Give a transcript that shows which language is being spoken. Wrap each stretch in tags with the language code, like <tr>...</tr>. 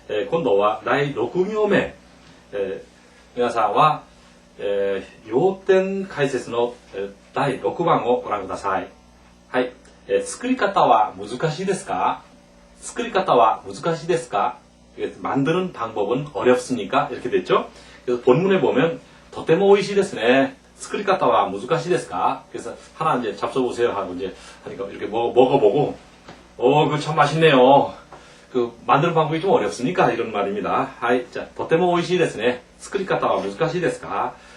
<ja>今度は第6行目。皆さんは、要点解説の第6番をご覧ください。はい。作り方は難しいですか？作り方は難しいですか?</ja> <ko>만드는 방법은 어렵습니까? 이렇게 됐죠? 그래서 본문에 보면</ko> <ja>とても美味しいですね.作り方は難しいですか?</ja> <ko>그래서 하나 이제 잡숴보세요 하고 이제 하니까 이렇게 먹어보고, 그거 참 맛있네요. 그 만드는 방법이 좀 어렵습니까? 이런 말입니다. 하이, 자,</ko> <ja>とても美味しいですね.作り方は難しいですか?</ja>